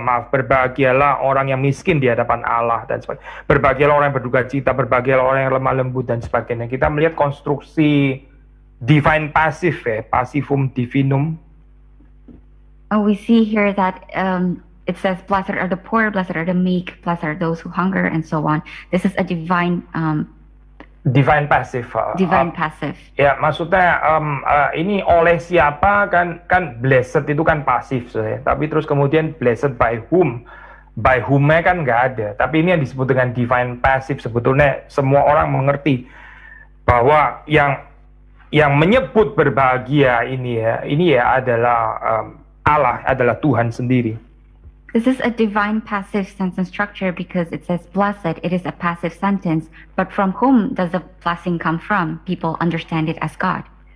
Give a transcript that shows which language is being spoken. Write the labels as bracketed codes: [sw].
[id] Berbahagialah orang yang miskin di hadapan Allah dan sebagainya. Berbahagialah orang yang berduka cita, berbahagialah orang yang lemah lembut dan sebagainya. Kita melihat konstruksi divine passive ya, passivum divinum. [en] We see here that it says, "Blessed are the poor, blessed are the meek, blessed are those who hunger," and so on. This is a divine passive. Divine passive. [id] Ya, maksudnya ini oleh siapa kan blessed itu kan pasif ya. Tapi terus kemudian [en] blessed by whom? By whom- [id] nya kan nggak ada. Tapi ini yang disebut dengan divine passive, sebetulnya semua orang mengerti bahwa yang menyebut berbahagia ini ya adalah Allah, adalah Tuhan sendiri. [en] This is a divine passive sentence structure because it says blessed. It is a passive sentence, but from whom does the blessing come from? People understand it as God.